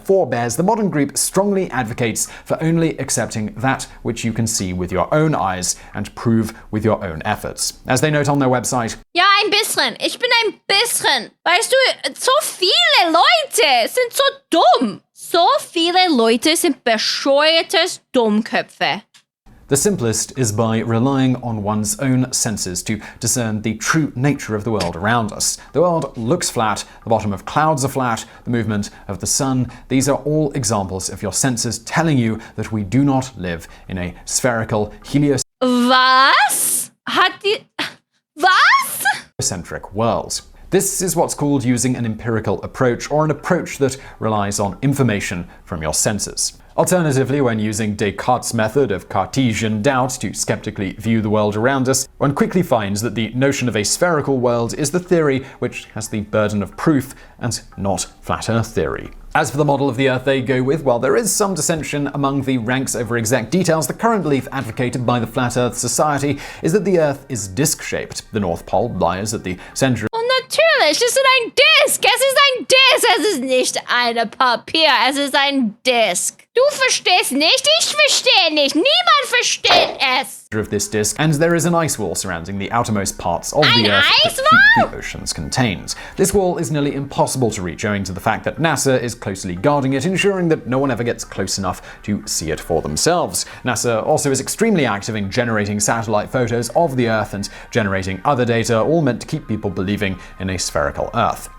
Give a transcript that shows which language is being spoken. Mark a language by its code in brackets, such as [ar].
[en] forebears, the modern group strongly advocates for only accepting that which you can see with your own eyes and prove with your own efforts. As they note on their website, [de] Ja, ein bisschen. Ich bin ein bisschen. Weißt du, so viele Leute sind so dumm. So viele Leute sind bescheuertes Dummköpfe. [en] the simplest is by relying on one's own senses to discern the true nature of the world around us. The world looks flat, the bottom of clouds are flat, the movement of the sun. These are all examples of your senses telling you that we do not live in a spherical, [de] Was? Was? [en] heliocentric world. This is what's called using an empirical approach, or an approach that relies on information from your senses. Alternatively, when using Descartes' method of Cartesian doubt to skeptically view the world around us, one quickly finds that the notion of a spherical world is the theory which has the burden of proof and not flat Earth theory. As for the model of the Earth they go with, while there is some dissension among the ranks over exact details, the current belief advocated by the Flat Earth Society is that the Earth is disc-shaped. The North Pole lies at the center. [de] Natürlich, es ist ein Disk. Es ist ein Disk. Es ist nicht ein Papier. Es ist ein Disk. Du verstehst nicht, ich verstehe nicht. Niemand versteht es. [en] of this disk, and there is an ice wall surrounding the outermost parts of the Earth that keep the oceans contained. This wall is nearly impossible to reach owing to the fact that NASA is closely guarding it, ensuring that no one ever gets close enough to see it for themselves. NASA also is extremely active in generating satellite photos of the Earth and generating other data, all meant to keep people believing in a spherical Earth.